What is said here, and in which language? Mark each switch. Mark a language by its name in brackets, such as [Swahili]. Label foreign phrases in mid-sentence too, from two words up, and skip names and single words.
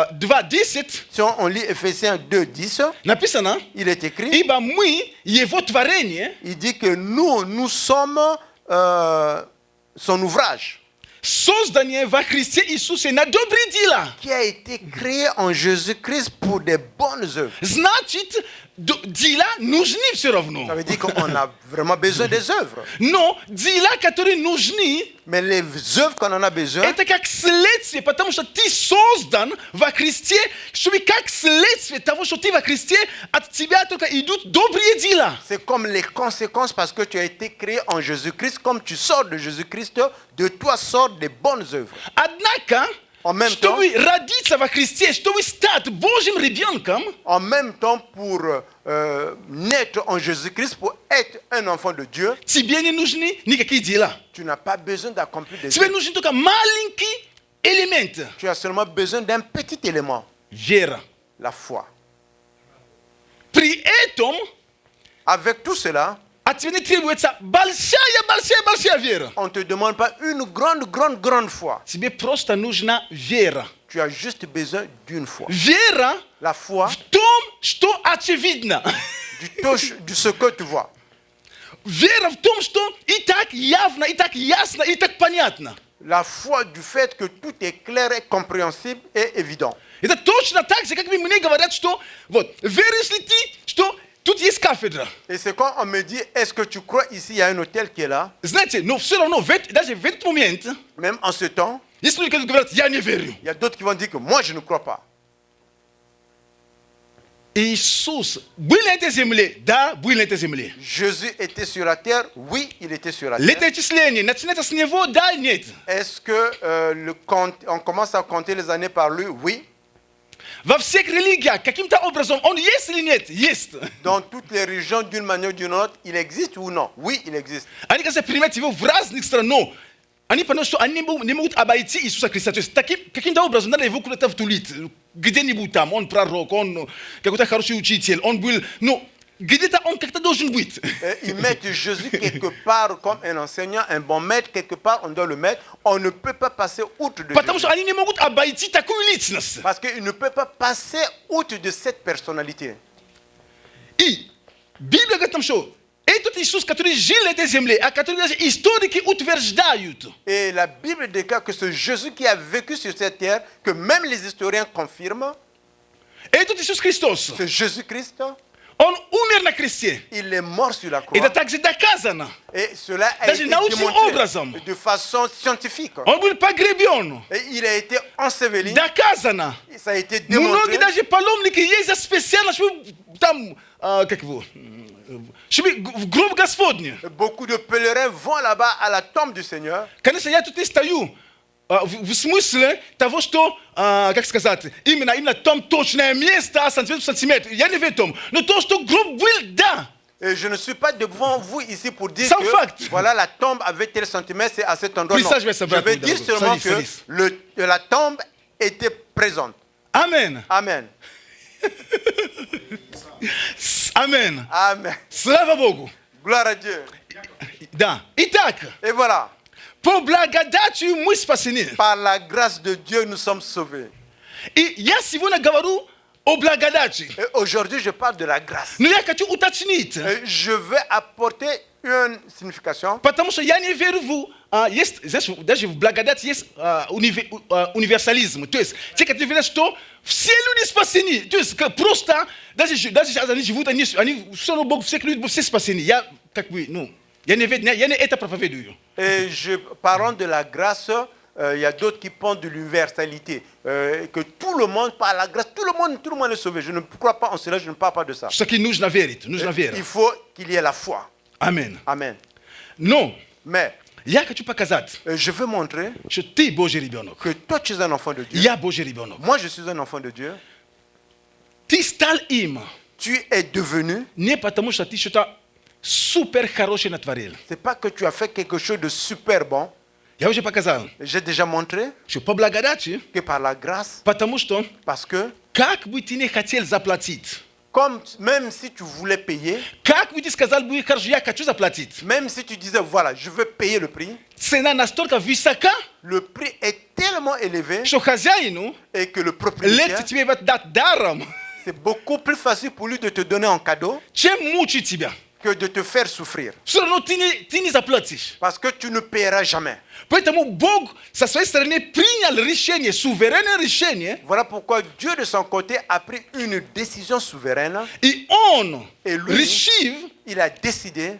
[French] 2:10, si on lit Éphésiens 2:10, [Russian] написано, [French] il est écrit, [Russian] ибо мы, его творение, [French] il dit que nous sommes son ouvrage, [Russian] создание во Христе Иисусе на добрые дела. [French] qui a été créé en Jésus-Christ pour des bonnes œuvres. [Russian] Значит, Dila нужны все равно. [French] Ça veut dire qu'on a vraiment besoin des œuvres. [Russian] Но дела, которые нужны, [French] Mais les œuvres qu'on en a besoin, [Russian] это как следствие, потому что ты создан во Христе, чтобы как следствие того, что ты во Христе, от тебя только идут добрые дела. [French] c'est comme les conséquences parce que tu as été créé en Jésus-Christ. Comme tu sors de Jésus-Christ, de toi sortent des bonnes œuvres. [Russian] Однако, [French] En même temps, [Russian] чтобы родиться во Христе, чтобы стать Божьим ребенком, [French] en même temps pour naître en Jésus-Christ, pour être un enfant de Dieu, [Russian] тебе не нужны никакие дела. [French] tu n'as pas besoin d'accomplir des [Russian] Тебе [French] œuvres. [Russian] нужен только маленький элемент. [French] Tu as seulement besoin d'un petit élément, [Russian] Вера. [French] la foi. [Russian] При этом [French] Avec tout cela, [Russian] от тебя не требуется большая вера. [French] on ne te demande pas une grande foi. [Russian] Тебе просто нужна вера. [French] Tu as juste besoin d'une foi. [Russian] Вера [French] La foi [Russian] в том, что очевидно. [French] du ce que tu vois. [Russian] Вера в том, что и так явно, и так ясно, и так понятно. [French] La foi du fait que tout est clair et compréhensible et évident. [Russian] Это точно так же, как мне говорят, что вот, веришь ли ты, что тут есть кафедра? [French] Et c'est quand on me dit, est-ce que tu crois ici, il y a un hôtel qui est là? [Russian] Знаете, но все равно, даже в этот момент, [French] Même en ce temps, [Russian] есть люди, которые говорят, я не верю. [French] il y a d'autres qui vont dire que moi, je ne crois pas. [Russian] Иисус был на этой земле? Да, был на этой земле. [French] Jésus était sur la terre? Oui, il était sur la terre. [Russian] Летоисчисление начинается с него? Да, нет. [French] Est-ce que on commence à compter les années par lui? Oui. [Russian] Во всех религиях каким-то образом он есть или нет? Есть. [French] Dans toutes les religions, d'une manière ou d'une autre, il existe ou non? Oui, il existe. [Russian] Они, конечно, принимают его в разных странах. Они понимают, что они не могут обойти Иисуса Христа. То есть каким-то образом надо его куда-то втулить. Где-нибудь там. Он пророк, он какой-то хороший учитель. Он был... Ну, где-то он как-то должен быть. [French] Ils mettent Jésus quelque part comme un enseignant, un bon maître. Quelque part, on doit le mettre. On ne peut pas passer outre de [Russian] Потому [French] Jésus. [Russian] что они не могут обойти такую личность. [French] Parce qu'il ne peut pas passer outre de cette personnalité. [Russian] И Библия говорит нам, что этот Иисус, который жил на этой земле, а который даже историки утверждают, [French] Et la Bible déclare que ce Jésus qui a vécu sur cette terre, que même les historiens confirment, [Russian] этот Иисус Христос, [French] ce Jésus-Christ, [Russian] он умер на кресте. [French] il est mort sur la croix. [Russian] Это также доказано. [French] Et cela a [Russian] Даже [French] été [Russian] научным образом. [French] démontré de façon scientifique. [Russian] Он был погребен. [French] Et il a été enseveli. [Russian] Доказано. [French] Et ça a été [Russian] Многие [French] démontré. [Russian] даже паломники ездят специально, чтобы там, как его, чтобы в гроб Господний. [French] Beaucoup de pèlerins vont là-bas à la tombe du Seigneur. [Russian] Конечно, я тут и стою. В смысле того, что, как сказать, именно там точное место, сантиметр в сантиметр. Я не в этом. Но то, что гроб был, да. [French] Et je ne suis pas devant vous ici pour dire Sans que fact. voilà, la tombe avait tel centimètre, c'est à cet endroit. Oui, Non. ça, je vais savoir. vais dire seulement Ça, que la tombe était présente. Amen. Amen. Amen. Amen. [Russian] Слава Богу. [French] Gloire à Dieu. [Russian] Да. Итак, [French] Et voilà, [Russian] по благодати мы спасены. [French] par la grâce de Dieu, nous sommes sauvés. [Russian] И я сегодня говорю о благодати. [French] Et aujourd'hui, je parle de la grâce. [Russian] Но я хочу уточнить. [French] Et je vais apporter une signification. [Russian] Потому что я не верю в... есть, знаешь, даже в благодати есть универсализм. То есть, те, которые верят, что все люди спасены. То есть, просто, даже сейчас они живут, они слава Богу, все люди, все спасены. Я, как бы, ну, я не это проповедую. [French] Et parlant de la grâce, il y a d'autres qui parlent de l'universalité. Que tout le monde, par la grâce, tout le monde est sauvé. Je ne crois pas en cela, je ne parle pas de ça. [Russian] Что нужно верить, нужно верить. [French] Il faut qu'il y ait la foi. Amen. Amen. [Russian] Но [French] Mais [Russian] я хочу показать, [French] je veux montrer [Russian] что ты Божий ребенок. [French] que toi, tu es un enfant de Dieu. [Russian] Я Божий ребенок. [French] Moi, je suis un enfant de Dieu. [Russian] Ты стал им [French] Tu es devenu. [Russian] не потому, что ты что-то супер хорошее натворил. [French] C'est pas que tu as fait quelque chose de super bon. [Russian] Я уже показал, [French] J'ai déjà montré [Russian] что по благодати, [French] que par la grâce, [Russian] потому что [French] parce que [Russian] как бы ты не хотел заплатить, [French] comme même si tu voulais payer, [Russian] как бы ты сказал бы, хорошо, я хочу заплатить, [French] même si tu disais voilà, je veux payer le prix, [Russian] цена настолько высока, [French] le prix est tellement élevé [Russian] что хозяину [French] et que le [Russian] легче [French] propriétaire, [Russian] тебе дать даром, [French] c'est beaucoup plus facile pour lui de te donner en cadeau [Russian] чем мучить тебя. [French] que de te faire souffrir. Să nu tini zaplățiși. Parce que tu ne paieras jamais. [Russian] Поэтому Бог со своей стороны принял решение, суверенное решение, [French] Voilà pourquoi Dieu de son côté a pris une décision souveraine. [Russian] и Он [French] Et lui, [Russian] решив [French] il a décidé